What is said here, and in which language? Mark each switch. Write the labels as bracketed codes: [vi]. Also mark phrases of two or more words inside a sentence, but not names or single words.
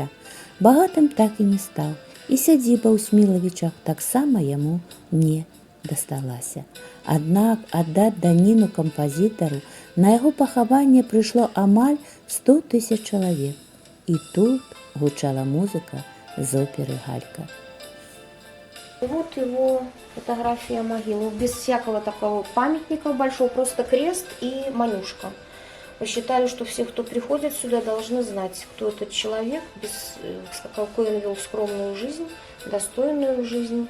[be] Багатым так і не стаў, і сядзіба ў Смілавічах таксама яму не дасталася. Аднак аддаць даніну кампазітару на яго пахаванне прыйшло амаль 100 000 чалавек. І тут гучала музыка з оперы «Галька». [ru] Вот его фотография могилы, без всякого такого памятника большого, просто крест и Манюшка. Посчитали, что все, кто приходит сюда, должны знать, кто этот человек, какой он вел скромную жизнь, достойную жизнь.